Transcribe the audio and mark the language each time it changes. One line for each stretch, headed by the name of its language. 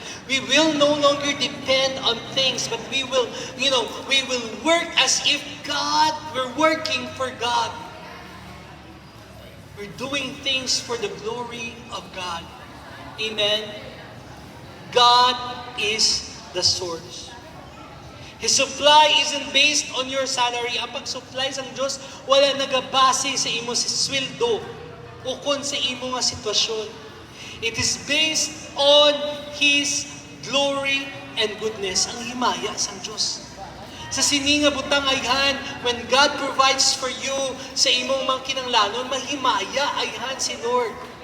English: We will no longer depend on things, but we will work as if we're working for God. We're doing things for the glory of God. Amen? God is the source. His supply isn't based on your salary.
Hiligaynon: Ang pag-supply sa Diyos, wala nagabase sa imo si sweldo o kung sa imo nga sitwasyon.
English: It is based on His glory and goodness.
Hiligaynon: Ang himaya sa Diyos. Sa sininga butang ayhan,
English: when God provides for you
Hiligaynon: sa imong mga kinanglanon, mahimaya ayhan si Lord.